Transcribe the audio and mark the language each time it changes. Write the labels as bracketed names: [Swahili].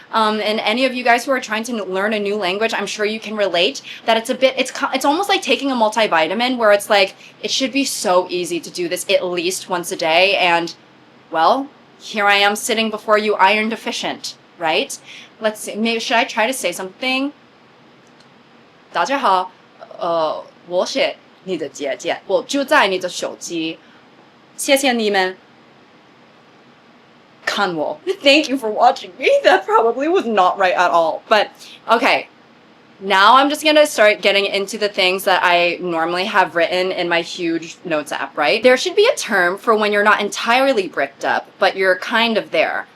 [English] And any of you guys who are trying to learn a new language, I'm sure you can relate that it's almost like taking a multivitamin where it's like, it should be so easy to do this at least once a day. And well, here I am sitting before you iron deficient, right? Let's see, maybe should I try to say something? [Chinese] 大家好，我是你的姐姐，我就在你的手机，谢谢你们。看我. [English] Thank you for watching me. That probably was not right at all. But okay, now I'm just gonna start getting into the things that I normally have written in my huge notes app, right? There should be a term for when you're not entirely bricked up, but you're kind of there.